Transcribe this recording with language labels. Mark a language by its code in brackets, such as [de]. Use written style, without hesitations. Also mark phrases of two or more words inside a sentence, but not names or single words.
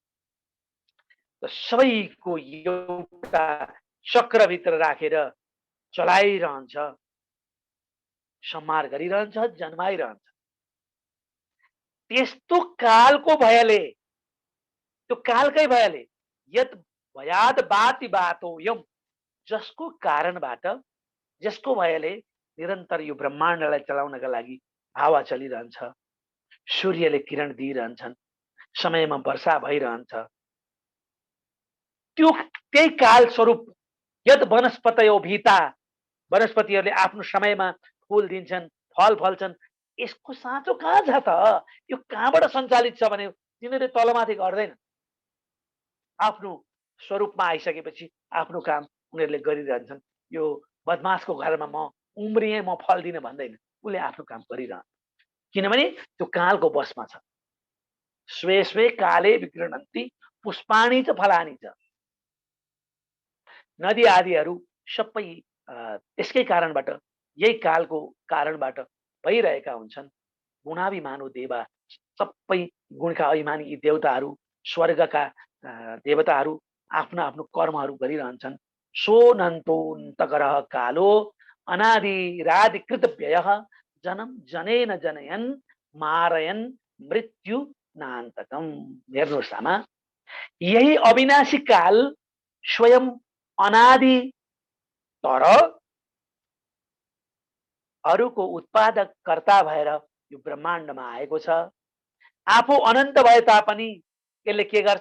[ne] सबैको एउटा चक्रभित्र राखेर चलाइरहन्छ, संहार गरिरहन्छ, जन्माइरहन्छ। त्यस्तो कालको भयले, त्यो कालकै भयले [sa] यत भयाद बाति बातो यम, [ne] जसको कारणबाट, जसको भयले निरन्तर यो ब्रह्माण्डलाई चलाउनका लागि हावा चलिरहन्छ, सूर्यले किरण दिइरहन्छन्, समयमा वर्षा भइरहन्छ। त्यही काल स्वरूप [sa] यद वनस्पतयो भीता, [ne] वनस्पतिहरूले आफ्नो समयमा फुल दिन्छन्, फल फल्छन्। यसको साँचो कहाँ छ त? यो कहाँबाट सञ्चालित छ भने तिनीहरूले तलमाथि गर्दैन। आफ्नो स्वरूपमा आइसकेपछि आफ्नो काम उनीहरूले गरिरहन्छन्। यो बदमासको घरमा म उम्रिएँ, म फल दिन भन्दैन, उसले आफ्नो काम गरिरहन्छ, किनभने त्यो कालको बसमा छ। [sa] स्वे स्वे काले विगृह्णन्ति पुष्पाणि च फलानि च। [ne] नदी आदिहरू सबै यसकै कारणबाट, यही कालको कारणबाट भइरहेका हुन्छन्। [sa] गुणाभिमानो देवा, [ne] सबै गुणका अभिमानी यी देवताहरू, स्वर्गका देवताहरू आफ्नो आफ्नो कर्महरू गरिरहन्छन्। [sa] सोनन्तोन्तकरः कालो अनादिरादिकृत व्ययः जन्म जनेन जनयन् मारयन् मृत्यु नान्तकम्। [ne] हेर्नुहोस् आमा, यही अविनाशी काल स्वयं अनादि तर अरूको उत्पादक कर्ता भएर यो ब्रह्माण्डमा आएको छ। आफू अनन्त भए तापनि यसले के गर्छ?